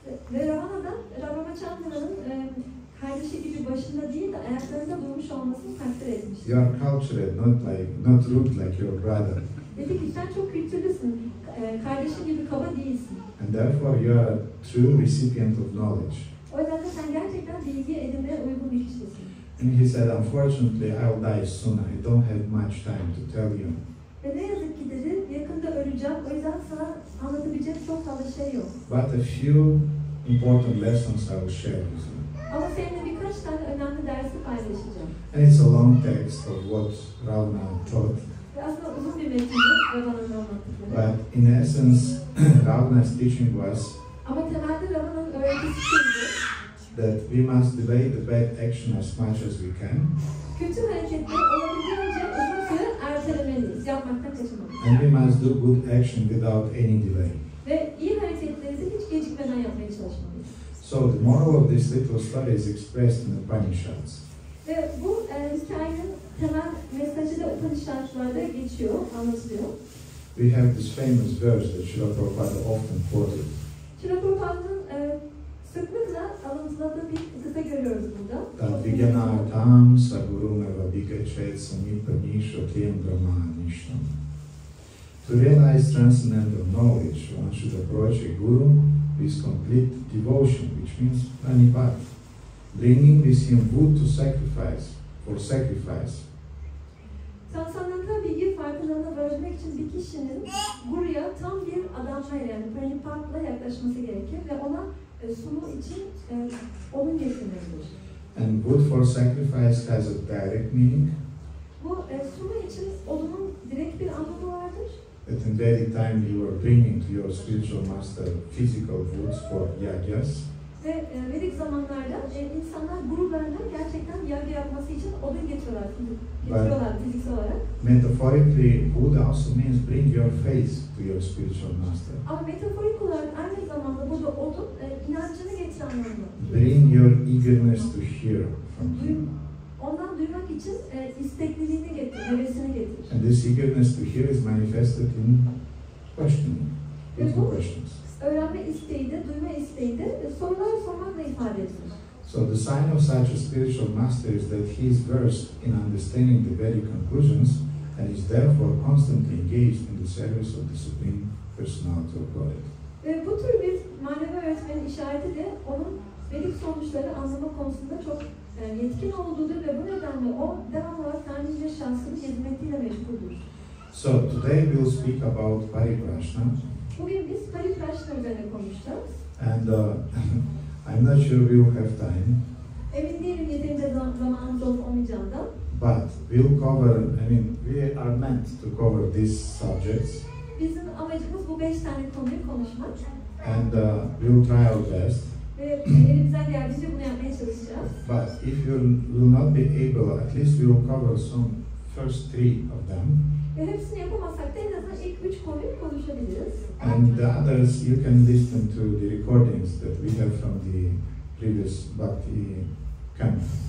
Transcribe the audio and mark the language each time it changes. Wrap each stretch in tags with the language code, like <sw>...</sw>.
<tr>Ve Ravana da Ramachandran'ın kardeşi gibi başında değil de ayaklarında durmuş olmasını takdir etmiş.</tr> <en>You are cultured, not rude like your brother.</en> <tr>Dedi ki sen çok kültürlüsün, kardeşin gibi kaba değilsin.</tr> <en>And therefore you are a true recipient of knowledge.</en> <tr>O yüzden de sen gerçekten bilgi edinmeye uygun bir kişisin.</tr> <en>And he said, unfortunately, I'll die soon. I don't have much time to tell you.</en> <tr>Ve ne yazık ki dedi, yakında öleceğim, o yüzden sana anlatabilecek çok fazla şey yok.</tr> <en>But a few important lessons I will share with you.</en> <tr>Ama seninle birkaç tane önemli dersi paylaşacağım.</tr> <en>And it's a long text of what Ravana taught.</en> <tr>Ve aslında uzun bir metin Ravana'nın anlattıkları.</tr> <en>But in essence, Ravana's teaching was</en> <tr>Ama temelde Ravana'nın öğretisi şuydu.</tr> <en>that we must delay the bad action as much as we can.</en> <tr>Kötü hareketleri olabildiğince uzun süre ertelemeliyiz, yapmaktan kaçınmalıyız.</tr> <en>And we must do good action without any delay.</en> <tr>Ve iyi hareketleri de hiç gecikmeden yapmaya çalışmalıyız.</tr> <en>So the moral of this little story is expressed in the Upanishads.</en> <tr>Ve bu hikayenin temel mesajı da Upanishad'larda geçiyor, anlatılıyor.</tr> <en>We have this famous verse that Srila Prabhupada often quoted.</en> <tr>Srila Prabhupāda'nın sıklıkla alıntıladığı bir kısa görüyoruz burada.</tr> <sa>Tattva-darśinaḥ sagurum eva bhikachet samipanishotyam brahmanishtam.</sa> <en>To realize transcendental knowledge, one should approach a guru with complete devotion, which means praṇipātena, bringing with him wood to sacrifice, for sacrifice.</en> <tr>Transcendental bilgi farkındalığına varmak için bir kişinin guruya tam bir adamayla yani praṇipātena yaklaşması gerekir ve ona sunumu için odun getirmelidir.</tr> <en>And wood for sacrifice has a direct meaning.</en> <tr>Bu sunumu için odunun direkt bir anlamı vardır.</tr> <en>That in Vedic time you were bringing to your spiritual master physical woods for yagyas.</en> <tr>Ve Vedik zamanlarda insanlar gurularına gerçekten yaga yapması için odun getiriyorlar fiziksel olarak.</tr> <en>Metaphorically, wood also means bring your faith to your spiritual master.</en> <tr>Ama metaforik olarak aynı zamanda burada odun inancını getiren anlamı.</tr> <en>Bring your eagerness to hear from him.</en> <tr>Ondan duymak için istekliliğini getir, hevesini getir.</tr> <en>And this eagerness to hear is manifested in questioning, with questions.</en> <tr>Öğrenme isteği de, duyma isteği de sorular sormakla ifade edilir.</tr> <en>So the sign of such a spiritual master is that he is versed in understanding the Vedic conclusions and is therefore constantly engaged in the service of the Supreme Personality of Godhead.</en> <tr>Bu tür bir manevi öğretmenin işareti de onun Vedik sonuçları anlama konusunda çok yetkin olduğudur ve bu nedenle o devamlı olarak Tanrı ile şahsının hizmetiyle meşguldür.</tr> <en>So today we will speak about paripraśnena.</en> <tr>Bugün biz paripraśnena üzerine konuşacağız.</tr> <en>And I'm not sure we will have time.</en> <tr>Emin değilim yeterince zamanımız olup olmayacağından.</tr> <en>But we'll cover, we are meant to cover these subjects.</en> <tr>Bizim amacımız bu 5 tane konuyu konuşmak.</tr> <en>And we'll try our best.</en> <tr>Ve elimizden geldiğince bunu yapmaya çalışacağız.</tr> <en>But if you will not be able, at least we will cover some first 3 of them.</en> <tr>Ve hepsini yapamazsak da en azından ilk 3 konuyu konuşabiliriz.</tr> <en>And the others you can listen to the recordings that we have from the previous Bhakti camp.</en>